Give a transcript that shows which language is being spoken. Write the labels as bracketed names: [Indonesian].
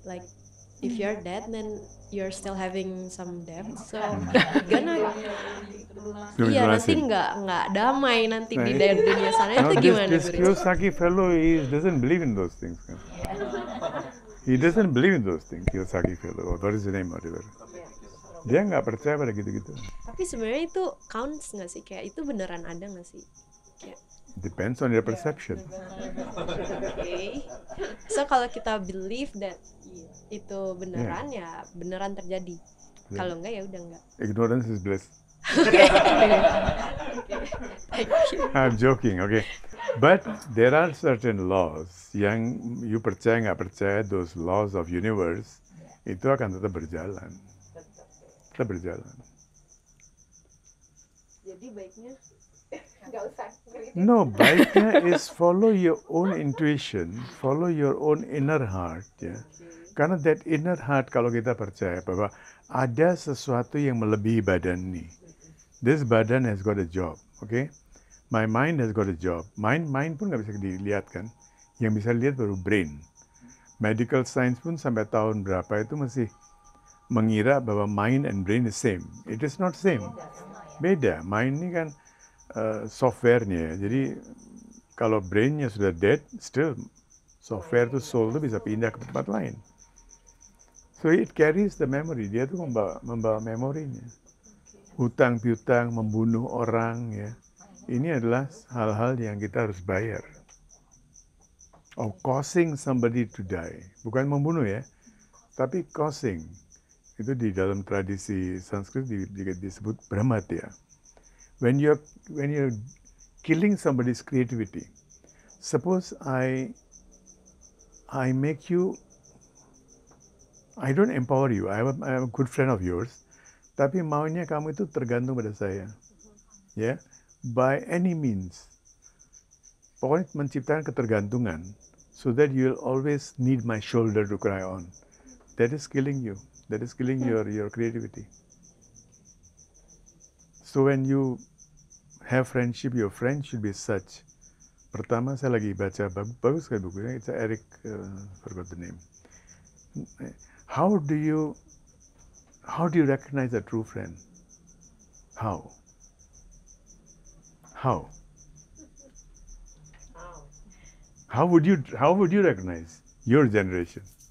[English] Like if you're dead then you're still having some debt. [Indonesian] So gonna iya nanti nggak damai nanti di dunia sana. [English] Now [Indonesian] Itu gimana [English] this [Indonesian] Guruji? [English] Kiyosaki fellow doesn't believe in those things. He doesn't believe in those things, Kiyosaki fellow. What is the name, whatever. [Indonesian] Dia nggak percaya pada gitu-gitu. Tapi sebenarnya itu counts nggak sih? Kayak itu beneran ada nggak sih? Kayak, [English] Depends on your perception. [Indonesian] okay. So kalau kita [English] believe that [Indonesian] itu beneran ya beneran terjadi. Kalau enggak ya udah enggak. [English] Ignorance is bliss. Thank you. I'm joking, okay. But there are certain laws yang you percaya nggak percaya, those laws of universe [Indonesian] itu akan tetap berjalan. Tetap berjalan. Jadi baiknya nggak usah. [English] No, [Indonesian] baiknya [English] is follow your own intuition, follow your own inner heart, ya. [Indonesian] Karena [English] that inner heart [Indonesian] kalau kita percaya bahwa ada sesuatu yang melebihi badan ini. [English] This badan has got a job, okay? My mind has got a job. [Indonesian] Mind pun nggak bisa dilihat kan? Yang bisa lihat baru brain. [English] Medical science [Indonesian] pun sampai tahun berapa itu masih mengira bahwa [English] mind and brain is same. It is not same. [Indonesian] Beda. Mind ini kan software-nya. Jadi kalau brain-nya sudah dead, still software itu soul itu bisa pindah ke tempat lain. [English] So it carries the memory. [Indonesian] Dia tuh membawa memorinya. Hutang piutang, membunuh orang, ya. Ini adalah hal-hal yang kita harus bayar. [English] Of causing somebody to die. [Indonesian] Bukan membunuh ya, tapi [English] causing. [Indonesian] Itu di dalam tradisi Sanskrit disebut brahmatya. [English] When you're killing somebody's creativity, suppose I make you, I don't empower you, I am a good friend of yours, [Indonesian] tapi maunya kamu itu tergantung pada saya, ya, [English] by any means. [Indonesian] Pokoknya menciptakan ketergantungan, [English] so that you'll always need my shoulder to cry on. That is killing you. That is killing your creativity. So when you have friendship, your friend should be such. [Indonesian] Pertama saya lagi baca bagus sekali bukunya. [English] It's Eric, forgot the name. How do you recognize a true friend? How? How would you recognize your generation?